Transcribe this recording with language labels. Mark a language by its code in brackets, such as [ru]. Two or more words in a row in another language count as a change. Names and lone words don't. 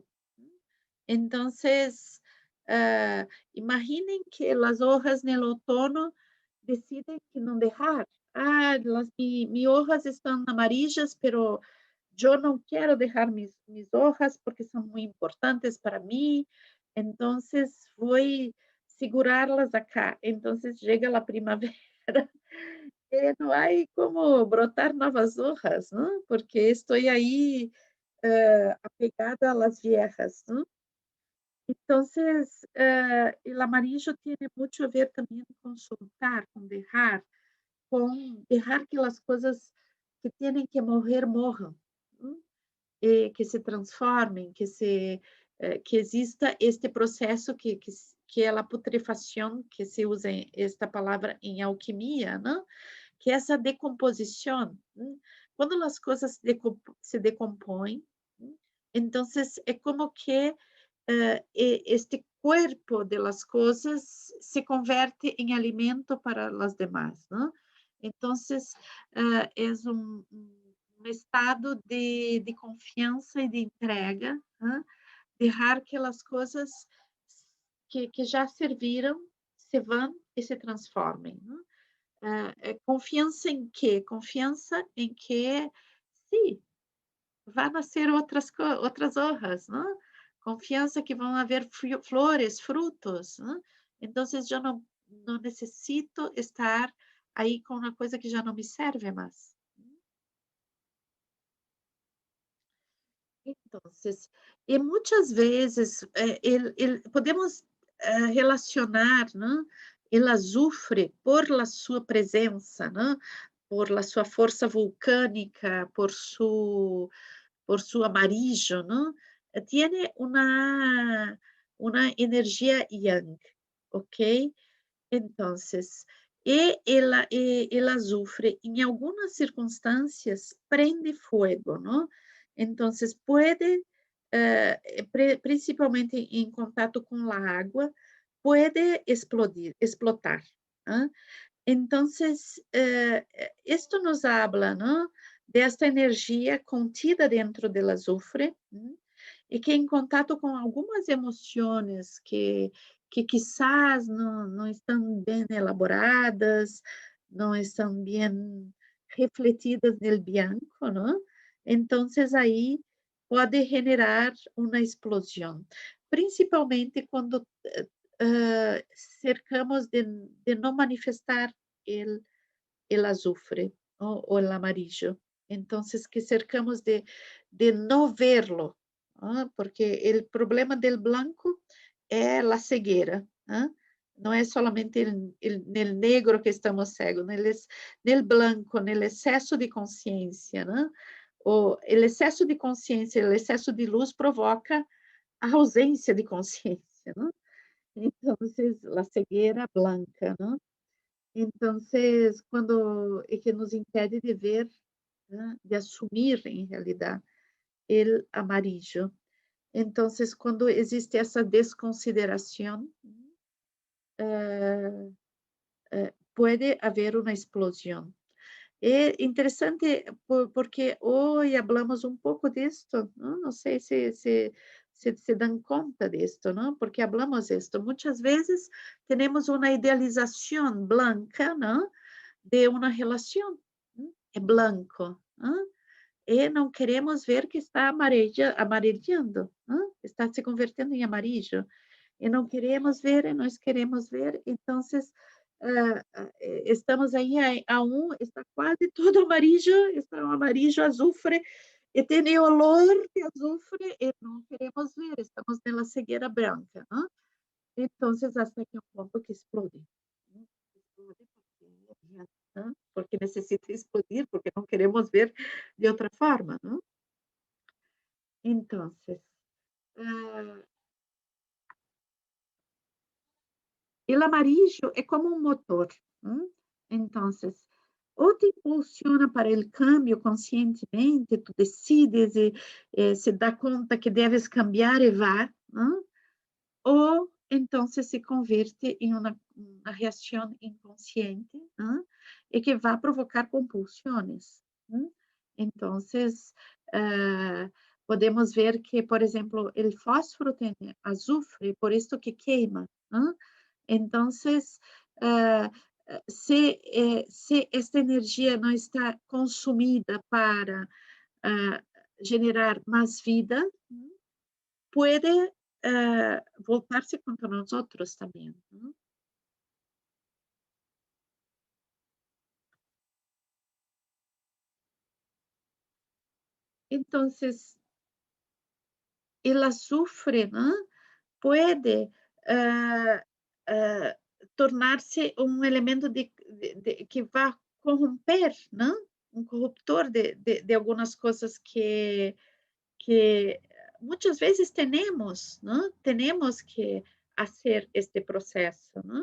[es] Entonces, imaginen que las hojas en el otoño deciden que no dejar. Mis hojas están amarillas, pero yo no quiero dejar mis hojas porque son muy importantes para mí. Entonces, voy segurá-las acá. [pt] Então chega a primavera e não há como brotar novas hojas, não? Porque estou aí apegada [es] a las viejas, [pt] não? [es] Entonces, el amarillo tiene mucho a ver también con soltar, con dejar que las cosas que tienen que [pt] morrer morram, [es] ¿no? [pt] Que se transformem, que exista este processo que é a putrefação, que se usa esta palavra em alquimia, não? Que é essa decomposição. Quando as coisas se decompõem, então é como que [es] este cuerpo de las cosas se convierte en alimento para las demás, ¿no? Entonces, es un estado de confianza y de entrega, ¿no? Dejar que las cosas [pt] que já serviram se vão e se transformem, ¿no? Confiança em quê? Confiança em que, sim, vai nascer outras hojas, não? Confiança que vão haver flores, frutos, né? Então, já não necessito estar aí com uma coisa que já não me serve mais. Então, e muitas vezes podemos relacionar, né, o azufre [es] por la [pt] sua presença, né, [es] por la [pt] sua força vulcânica, [es] por su amarillo, ¿no? Tiene una energía yang, ¿ok? Entonces, el azufre en algunas circunstancias prende fuego, ¿no? Entonces, puede, principalmente en contacto con la agua, puede explotar, ¿no? Entonces, esto nos habla, ¿no? [pt] De esta energia contida dentro do azufre, e que em contato com algumas emoções que quizás não estão bem elaboradas, não estão bem refletidas no bianco, não? Então, aí pode generar uma explosão, principalmente quando cercamos de não manifestar [es] el azufre, o el amarillo. Entonces, que cercamos de no verlo, ¿ah? Porque el problema del blanco [pt] é a cegueira, [es] ¿ah? [pt] Não é [es] solamente el negro [pt] que estamos cegos, [es] nel blanco, [pt] nel excesso de consciência, né? O excesso de consciência, o excesso de luz provoca a ausência de consciência, né? Então, a cegueira blanca, né? Entonces, quando é que nos impede de ver, né, de assumir em realidade o amarillo. [es] Entonces, [pt] quando existe essa desconsideração, pode haver uma explosão. É interessante porque hoje falamos um pouco disto, não sei se dão conta disto, não? Porque falamos isto. Muitas vezes temos uma idealização blanca, não? De uma relação, é branco, e não queremos ver que está amarelhando, está se convertendo em amarillo, e não queremos ver, e nós queremos ver, então estamos aí está quase todo amarillo, está um [es] amarillo azufre, [pt] e tem olor de azufre, e não queremos ver, estamos na cegueira branca, então, até que é um ponto que explode. Explode porque necessita explodir, porque não queremos ver de outra forma, não? Então, o amarillo é como um motor, não? Então, ou te impulsiona para o cambio conscientemente, tu decides e se dá conta que deves cambiar e vá, não? Ou então se converte em uma reação inconsciente, e que vai provocar compulsões. Então, podemos ver que, por exemplo, o fósforo tem azufre, por isso que queima. Então, se esta energia não está consumida para generar mais vida, pode voltar-se contra nós outros também, [es] ¿no? Entonces, el azufre, ¿no? [pt] Puede tornar-se um elemento que vai corromper, não? Um corruptor de algumas coisas que muitas vezes temos, não? Temos que fazer este processo, não?